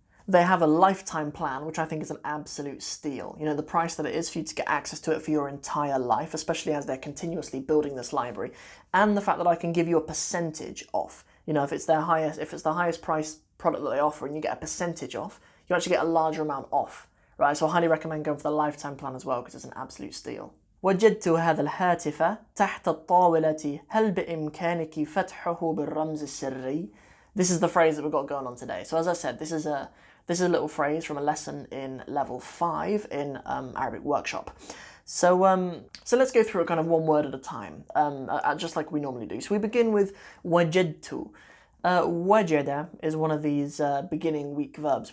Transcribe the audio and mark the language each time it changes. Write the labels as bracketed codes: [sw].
[en] They have a lifetime plan, which I think is an absolute steal. You know, the price that it is for you to get access to it for your entire life, especially as they're continuously building this library, and the fact that I can give you a percentage off. You know, if it's the highest price product that they offer and you get a percentage off, you actually get a larger amount off, right? So I highly recommend going for the lifetime plan as well, because it's an absolute steal. [ar] وجدت هذا الهاتف تحت الطاولة هل بإمكانك فتحه بالرمز السري. [en] This is the phrase that we've got going on today. So as I said, this is a little phrase from a lesson in level 5 in Arabic Workshop. So let's go through it kind of one word at a time, just like we normally do. So we begin with wajadtu. Wajada is one of these beginning weak verbs.